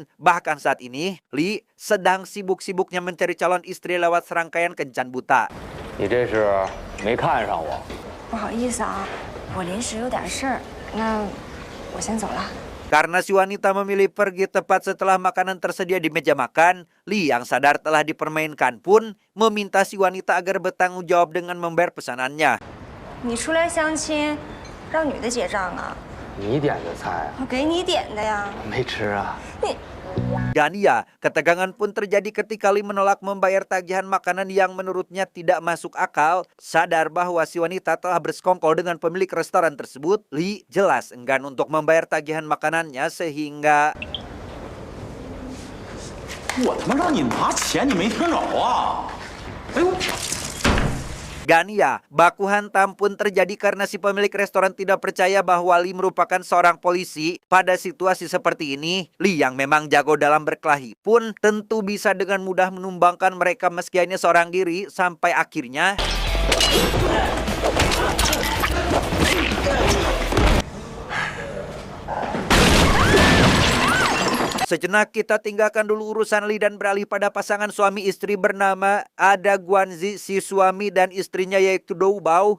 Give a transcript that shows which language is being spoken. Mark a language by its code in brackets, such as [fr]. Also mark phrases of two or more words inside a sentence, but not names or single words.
[id] Bahkan saat ini, Lee sedang sibuk-sibuknya mencari calon istri lewat serangkaian kencan buta. [zh] 你这是没看上我？不好意思啊，我临时有点事儿，那我先走了。 [id] Karena si wanita memilih pergi tepat setelah makanan tersedia di meja makan, Lee yang sadar telah dipermainkan pun meminta si wanita agar bertanggung jawab dengan membayar pesanannya. [zh] 你出来相亲，让女的结账啊？你点的菜啊？我给你点的呀。没吃啊？你 [id] Dan ya, ketegangan pun terjadi ketika Lee menolak membayar tagihan makanan yang menurutnya tidak masuk akal. Sadar bahwa si wanita telah bersekongkol dengan pemilik restoran tersebut, Lee jelas enggan untuk membayar tagihan makanannya sehingga [zh] 我他妈让你拿钱，你没听着啊？哎呦！ [id] Gania, baku hantam pun terjadi karena si pemilik restoran tidak percaya bahwa Lee merupakan seorang polisi. Pada situasi seperti ini, Lee yang memang jago dalam berkelahi pun tentu bisa dengan mudah menumbangkan mereka meski hanya seorang diri sampai akhirnya sejenak kita tinggalkan dulu urusan Lee dan beralih pada pasangan suami istri bernama Ada Guanzi, si suami dan istrinya yaitu Dou Bao.